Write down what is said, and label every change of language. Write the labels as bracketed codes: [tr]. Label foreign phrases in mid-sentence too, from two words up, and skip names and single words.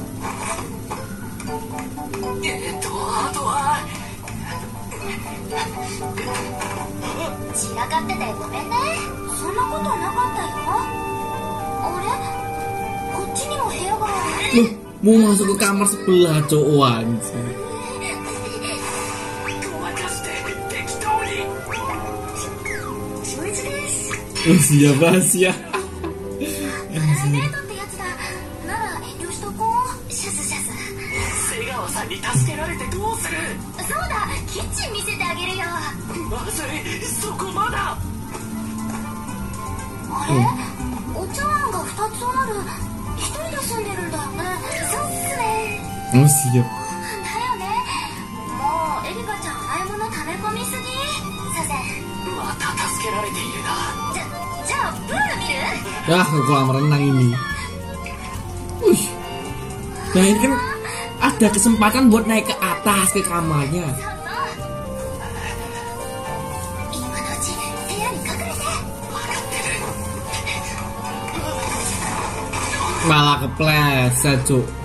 [ja] あとは散らかっててごめんね。そんなことなかったよ。あれ、こっちにも部屋がある。 [id] Mau masuk ke kamar sebelah cowok anjir. Siapa sih ya? [ja] に助けられてどうする。そうだ、キッチン見せてあげるよ。まずい、そこまだ。あれ、お茶碗が2つある。1人で住んでるんだよね。そうっすね。 [id] Oh siap. [ja] だよね。もうエリカちゃん洗い物溜め込みすぎ。サゼン、また助けられているな。じゃあプール見る。 [id] Ah, kolam renang ini. Wih. Nah ini kan ada kesempatan buat naik ke atas ke kamarnya. Malah kepleset, Cuk.